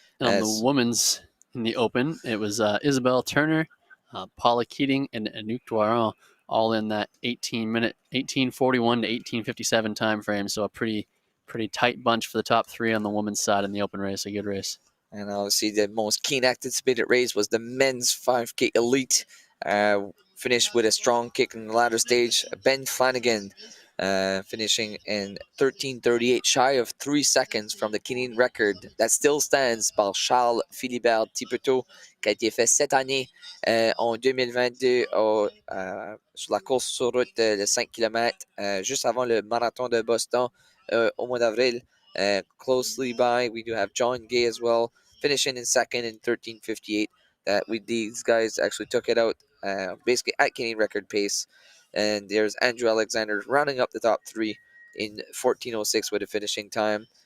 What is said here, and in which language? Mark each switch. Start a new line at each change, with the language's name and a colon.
English: And on the women's in the open, it was Isabel Turner, Paula Keating, and Anouk Doiron, all in that 18:41 to 18:57 time frame. So a pretty tight bunch for the top 3 on the women's side in the open race. A good race. And obviously the most keen anticipated race was the men's 5K elite. Finished with a strong kick in the latter stage. Ben Flanagan finishing in 13:38, shy of 3 seconds from the Canadian record that still stands
French: par Charles Philibert Tipeteau, qui a été fait cette année en 2022 sur la course sur route de 5 km, juste avant le marathon de Boston au mois d'avril.
English: Closely by, we do have John Gay as well, finishing in second in 13:58. These guys actually took it out basically at Canadian record pace. And there's Andrew Alexander rounding up the top 3 in 14:06 with a finishing time.